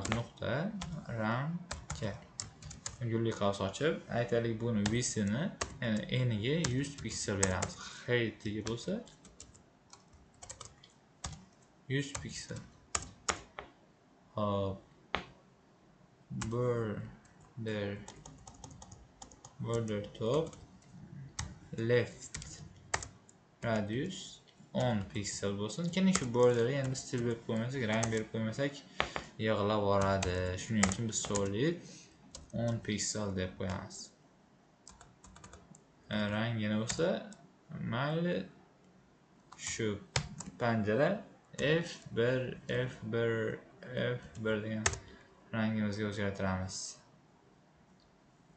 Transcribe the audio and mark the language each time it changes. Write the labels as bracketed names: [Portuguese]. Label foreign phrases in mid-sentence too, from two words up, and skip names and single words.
[Uzbek] Nuqta ramka. Gulli qavs ochib, aytaylik buni width'ini, ya'ni eniga 100 piksel beramiz. Height'iga bo'lsa 100 piksel. Hop. [English] Border top left radius [Uzbek] 10 piksel bo'lsin. Keling shu borderga endi stil berib qo'ymasak, rang berib qo'ymasak yig'lab boradi. Shuning uchun biz solid 10 piksel deb qo'yamiz. Rangini bo'lsa mayli shu panjara F1 degan rangimizga o'zgartiramiz.